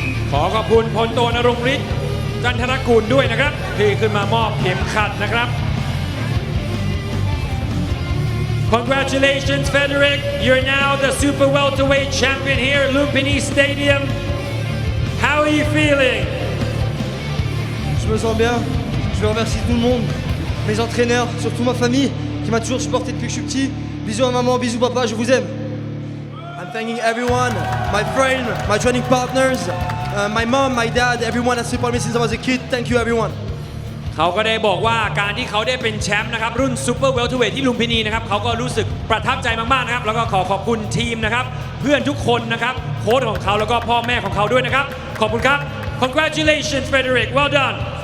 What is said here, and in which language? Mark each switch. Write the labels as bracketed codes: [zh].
[th] ขอขอบคุณพลโทณรงค์ฤทธิ์จันทรกูลด้วยนะครับที่ขึ้นมามอบเข็มขัดนะครับ [en] Congratulations Frederick, you're now the super welterweight champion here at Lumpini Stadium. How are you feeling? [fr] Je me sens bien. Je veux remercier tout le monde, mes entraîneurs, surtout ma famille qui m'a toujours supporté depuis que je suis petit. Bisous à maman, bisous papa, je vous aime. [en] I'm thanking everyone, my friends, my training partners, my mom, my dad, everyone that supported me since I was a kid. Thank you everyone. [th] เขาก็ได้บอกว่าการที่เขาได้เป็นแชมป์นะครับรุ่นซูเปอร์เวลเทอร์เวทที่ลุมพินีนะครับเขาก็รู้สึกประทับใจมากๆนะครับแล้วก็ขอขอบคุณทีมนะครับเพื่อนทุกคนนะครับโค้ชของเขาแล้วก็พ่อแม่ของเขาด้วยนะครับขอบคุณครับ [en] Congratulations Frederick, well done